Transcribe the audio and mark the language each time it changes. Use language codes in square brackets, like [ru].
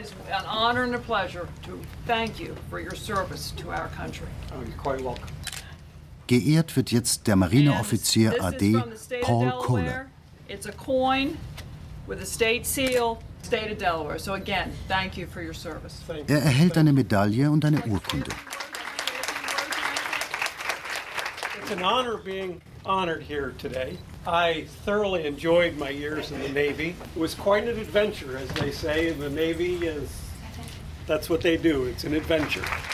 [en] An honor and a pleasure to thank you for your service to our country. You're quite welcome. [de] Geehrt wird jetzt der Marineoffizier AD Paul Kohler. [en] It's a coin with a state seal, state of Delaware. So again, thank you for your service. [de] Er erhält eine Medaille und eine Urkunde. [en] It's an honor being honored here today. I thoroughly enjoyed my years in the Navy. It was quite an adventure, as they say, and the Navy is, that's what they do, it's an adventure.